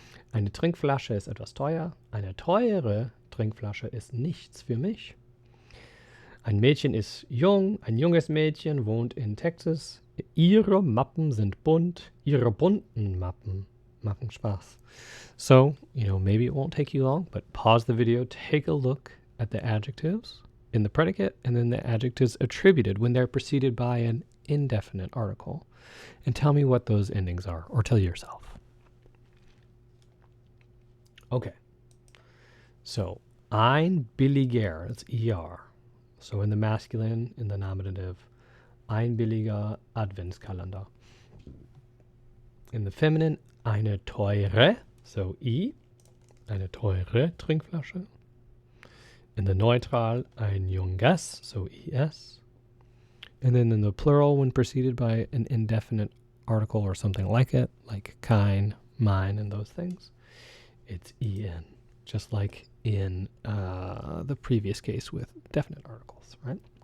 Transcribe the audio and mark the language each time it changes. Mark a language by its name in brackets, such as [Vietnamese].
[German] Eine Trinkflasche ist etwas teuer. Eine teure Trinkflasche ist nichts für mich. Ein Mädchen ist jung. Ein junges Mädchen wohnt in Texas. Ihre Mappen sind bunt. Ihre bunten Mappen machen Spaß. [English] So, maybe it won't take you long, but pause the video, take a look at the adjectives in the predicate, and then the adjectives attributed when they're preceded by an indefinite article. And tell me what those endings are, or tell yourself. Okay. So, ein billiger, that's ER. So in the masculine, in the nominative, ein billiger Adventskalender. In the feminine, eine teure, so I, eine teure Trinkflasche. In the neutral, ein junges, so ES. And then in the plural, when preceded by an indefinite article or something like it, like kein, mine, and those things, it's EN, just like in the previous case with definite articles, right?